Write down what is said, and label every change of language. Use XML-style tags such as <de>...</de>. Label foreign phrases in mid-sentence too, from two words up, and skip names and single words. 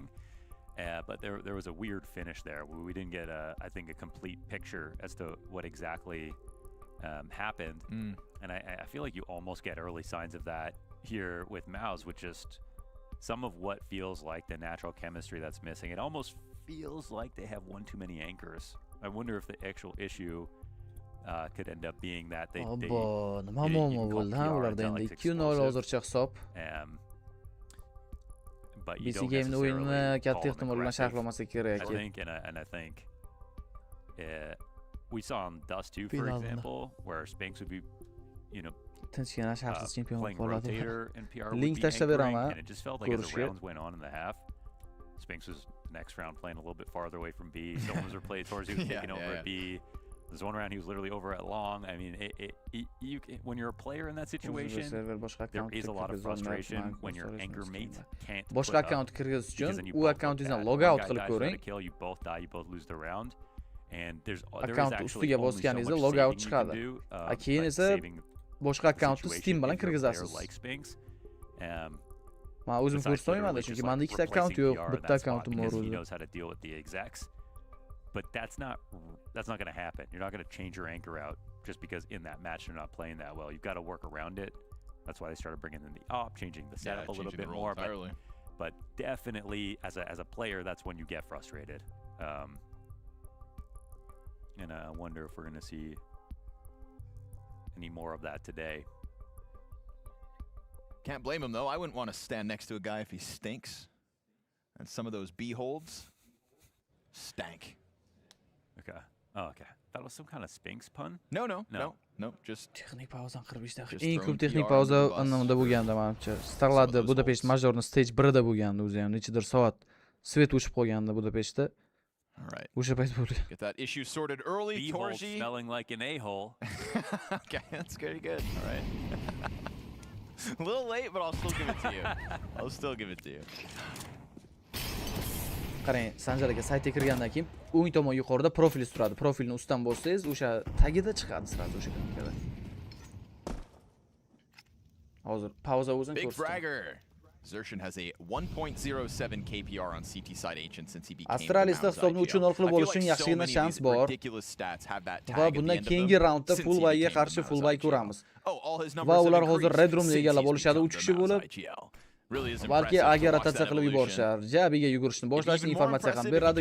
<en>But there was a weird finish there where we didn't get I think a complete picture as to what exactly happened. And I feel like you almost get early signs of that here with Mouse, with just some of what feels like the natural chemistry that's missing. It almost feels like they have one too many anchors. I wonder if the actual issue could end up being that they</en> <uz>nima muammo bo'ldi ha ularda endi 2-0 hozircha hisob. BC game'ni o'yinini katta ehtimol bilan sharhlamasak kerak.</uz> <en>I think we saw on Dust 2, for example, where Spinks would be,</en> <uz>tinchgina shaxsiz chempion</uz> <en>playing</en> <uz>qoladi.</uz> <en>rotator and PR would</en> <uz>Link</uz> <en>be</en> <uz>tashlab</uz> <en>anchoring,</en> <uz>beraman.</uz> <en>and it just felt like as the</en> <uz>Ko'rishga.</uz> <en>rounds went on in the half, Spinks was next round playing a little bit farther away from B. Someone was replayed towards he was taking over at B. There's one round he was literally over at long. I mean, when you're a player in that situation, there is a lot of frustration when your anchor mate can't</en> <uz>boshqa</uz> <en>put up,</en> <uz>account kirgizish</uz> <en>because</en> <uz>uchun</uz> <en>then you</en> <uz>u</uz> <en>both</en> <uz>accountingizdan</uz> <en>look log bad. out One guy</en> <uz>qilib</uz> <en>dies without</en> <uz>ko'ring.</uz> <en>a kill, you both die, you both lose the round. And there is</en> <uz>Account</uz> <en>actually</en> <uz>ustiga</uz> <en>only so</en> <uz>bosganingizda</uz> <en>much log out saving you can</en> <uz>chiqadi.</uz> <en>do,</en> <uz>Keyin</uz> <en>like</en> <uz>esa</uz> <en>saving</en> <uz>boshqa</uz> <en>the</en> <uz>accountni</uz> <en>situation</en> <uz>Steam bilan</uz> <en>if you're a player</en> <uz>kirgizasiz.</uz> <en>like Spinks.</en> <uz>Men o'zim</uz> <en>Besides</en> <uz>ko'rsatmayman,</uz> <en>literally</en> <uz>chunki</uz> <en>just,</en> <uz>menda</uz> <en>like,</en> <uz>ikkita account</uz> <en>replacing</en> <uz>yo'q,</uz> <en>PR</en> <uz>bitta</uz> <en>that spot</en> <uz>accountim bor</uz> <en>because he</en> <uz>o'zi.</uz> <en>knows how to deal with the execs. But that's not going to happen. You're not going to change your anchor out just because in that match you're not playing that well. You've got to work around it. That's why they started bringing in the op, changing the setup a little bit more. But definitely, as a player, that's when you get frustrated. And I wonder if we're going to see any more of that today. Can't blame him, though. I wouldn't want to stand next to a guy if he stinks. And some of those B holds stank. Okay. Oh, okay. That was some kind of Spinks pun? No. Just</en> <uz>Texnik pauzani 45 daqiqa. Eng ko'p texnik pauza anamda bo'lganda menimcha. Starlarda Budapest majorni stage 1da bo'lgandi o'zi ham nechidir soat svet o'chib qolgandi Budapestda.</uz> <en>All right.</en> <uz>O'sha payt bo'lgan.</uz> <en>Get that issue sorted early. B-hole Torji. smelling like an A-hole. Okay, that's pretty good. All right. A little late, but I'll still give it to you. I'll still give it to you.</en> <uz>Qarang, Sanjar aka saytga kirgandan keyin o'ng tomon yuqorida profil turadi. Profilni ustdan bossangiz, o'sha tagida chiqadi sirasi o'sha knappkada. Hozir pauza o'zini</uz> <en>Big</en> <uz>ko'rsataman.</uz> <en>bragger. Zershin has a 1.07 KPR on CT side ancient since he became</en> <uz>Astralisda hisobni 3-0 qilib olish uchun yaxshigina shans bor. Va bundan keyingi raundda Fullbayga qarshi Fullbay ko'ramiz. Va ular hozir Red Roomni egallab olishadi 3 kishi bo'lib. Balki agar rotatsiya qilib yuborishar, Jabiga yugurishni boshlashni informatsiya ham beradi.</uz>